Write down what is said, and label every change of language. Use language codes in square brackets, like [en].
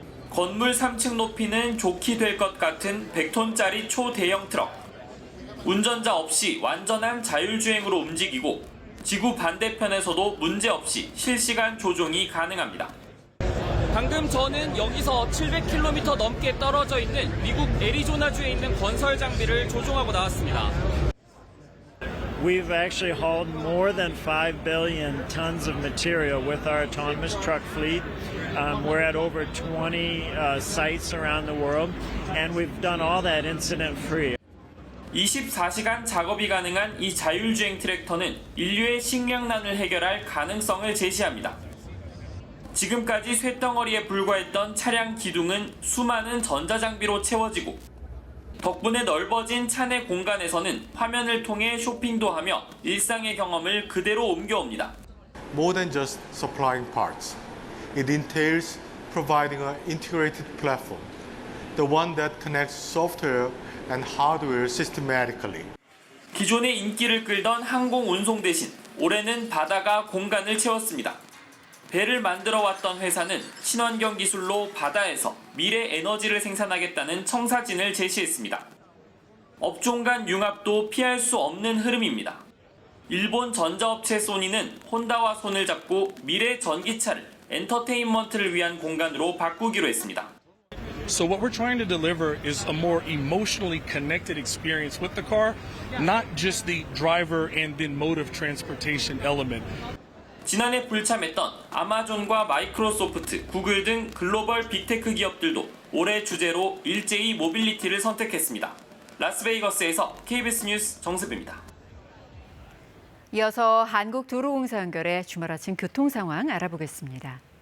[ko] 건물 3층 높이는 좋게 될 것 같은 100톤짜리 초대형 트럭. 운전자 없이 완전한 자율주행으로 움직이고 지구 반대편에서도 문제없이 실시간 조종이 가능합니다. 방금 저는 여기서 700km 넘게 떨어져 있는 미국 애리조나주에 있는 건설 장비를 조종하고 나왔습니다. [en] We've actually hauled more than 5 billion tons of material with our autonomous truck fleet. We're at over 20 sites around the world, and we've done all that incident-free. [ko] 24시간 작업이 가능한 이 자율주행 트랙터는 인류의 식량난을 해결할 가능성을 제시합니다. 지금까지 쇳덩어리에 불과했던 차량 기둥은 수많은 전자장비로 채워지고 덕분에 넓어진 차내 공간에서는 화면을 통해 쇼핑도 하며 일상의 경험을 그대로 옮겨옵니다. [en] More than just supplying parts, it entails providing an integrated platform, the one that connects software and hardware systematically. [ko] 기존의 인기를 끌던 항공 운송 대신 올해는 바다가 공간을 채웠습니다. 배를 만들어 왔던 회사는 친환경 기술로 바다에서 미래 에너지를 생산하겠다는 청사진을 제시했습니다. 업종 간 융합도 피할 수 없는 흐름입니다. 일본 전자업체 소니는 혼다와 손을 잡고 미래 전기차를 엔터테인먼트를 위한 공간으로 바꾸기로 했습니다. [en] So what we're trying to deliver is a more emotionally connected experience with the car, not just the driver and then mode of transportation element. [ko] 지난해 불참했던 아마존과 마이크로소프트, 구글 등 글로벌 빅테크 기업들도 올해 주제로 일제히 모빌리티를 선택했습니다. 라스베이거스에서 KBS 뉴스 정세배입니다. 이어서 한국도로공사 연결해 주말 아침 교통 상황 알아보겠습니다.